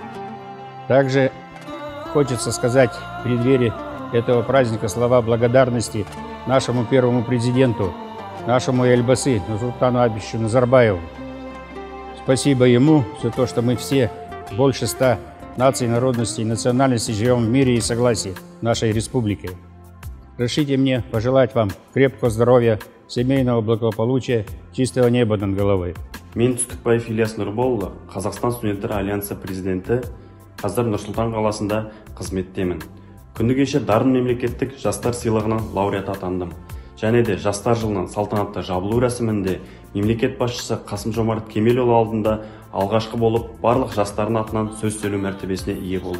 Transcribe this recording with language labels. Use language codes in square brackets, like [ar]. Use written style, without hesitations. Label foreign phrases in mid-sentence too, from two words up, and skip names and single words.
[ru] Также хочется сказать в преддверии этого праздника слова благодарности нашему первому президенту, нашему Эльбасы Нурсултану Абишевичу Назарбаеву. Спасибо ему за то, что мы все, больше 100 наций, народностей и национальностей, живем в мире и согласии в нашей республике. Разрешите мне пожелать вам крепкого здоровья, семейного благополучия, чистого неба над головой. [kk] Мен Түстікбаев Ильяс Нұрболұлы, Қазақстан студенттері альянсы президенті, қазір Нұр-Сұлтан қаласында қызметтемін. Күні кеше Дарын мемлекеттік жастар сыйлығының лауреаты атандым. Және де жастар жылының салтанатты жабылу рәсімінде мемлекет басшысы Қасым-Жомарт Кемелұлы алдында алғашқы болып барлық жастардың атынан сөз сөйлеу мәртебесіне ие болдым.